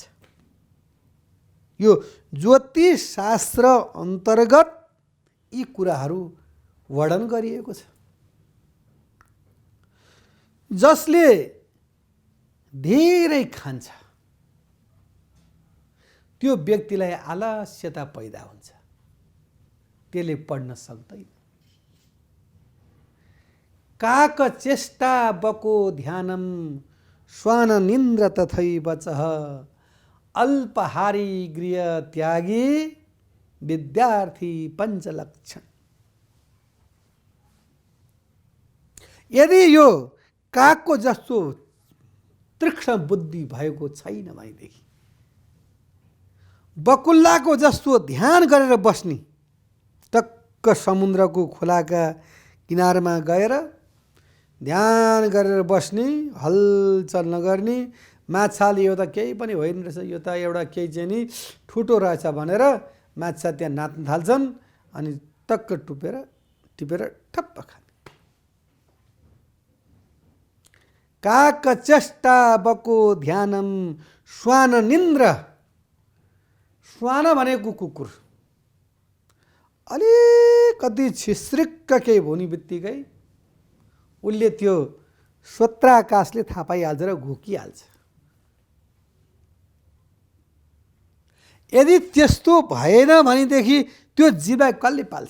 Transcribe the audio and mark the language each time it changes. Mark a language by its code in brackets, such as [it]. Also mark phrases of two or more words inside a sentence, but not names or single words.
[ne] यो ज्योतिष शास्त्र अन्तर्गत यी कुराहरू वर्णन गरिएको छ। जसले धेरै खान्छ त्यो व्यक्तिलाई आलस्यता पैदा हुन्छ, त्यसले पढ्न सक्दैन। [sa] काक चेष्टा बको ध्यानम श्वान निन्द्र तथैव चः अल्पहारी गृह त्यागी विद्यार्थी पञ्चलक्षण। [ne] यदि यो कागको जस्तो तीक्ष्ण बुद्धि भएको छैन भनेदेखि, बकुल्लाको जस्तो ध्यान गरेर बस्ने, टक्क समुद्रको खोलाका किनारमा गएर ध्यान गरेर बस्ने, हलचल नगर्ने, माछाले यो त केही पनि होइन रहेछ, यो त एउटा केही चाहिँ नि ठुटो रहेछ भनेर माछा त्यहाँ नाच्न थाल्छन् अनि टक्क टिपेर ठप्प खाने। [sa] काक चेष्टा बको ध्यानम श्वान निन्द्र। [ne] श्वान भनेको कुकुर, अलिकति छिस्रिक्क केही हुने बित्तिकै उसले त्यो श्रोत्राकाशले थाहा पाइहाल्छ र घोकिहाल्छ। यदि त्यस्तो भएन भनेदेखि त्यो जीवलाई कसले पाल्छ?